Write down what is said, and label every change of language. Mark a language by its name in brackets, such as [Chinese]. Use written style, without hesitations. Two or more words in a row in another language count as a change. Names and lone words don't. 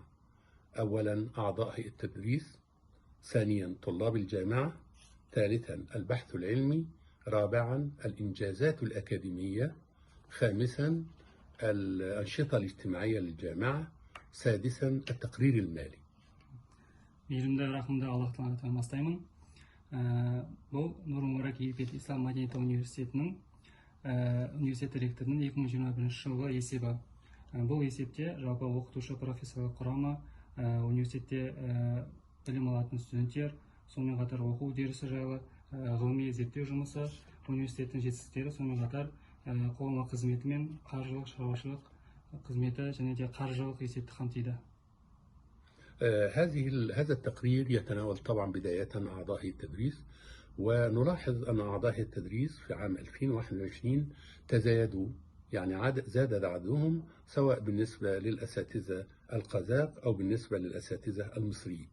[Arabic] أولا أعضاء هيئة التدريس، ثانيا طلاب الجامعة، ثالثا البحث العلمي، رابعا الإنجازات الأكاديمية، خامسا الأنشطة الاجتماعية للجامعة، سادسا التقرير المالي. [Kazakh] мейірімді рахымды Аллахтан атынан бастаймын. Бұл Нұр Мүбарак Египет Ислам мәдениеті университетінің университет ректорының 2021 жылғы есебі. Бұл есепте жалпы оқытушы профессорлық құрамы, университетте білім алатын студенттер, сонымен қатар оқу үдерісі жайлы ғылыми зерттеу жұмысы, университеттің жетістіктері, сонымен қатар қоғамдық қызметі мен қаржылық шаруашылық қызметі және де қаржылық есепті қамтиды. [Arabic] هذا التقرير يتناول طبعا بداية أعضاء هيئة التدريس، ونلاحظ أن أعضاء هيئة التدريس في عام 2021 تزايدوا، يعني زاد عددهم سواء بالنسبة للأساتذة القزاق أو بالنسبة للأساتذة المصريين.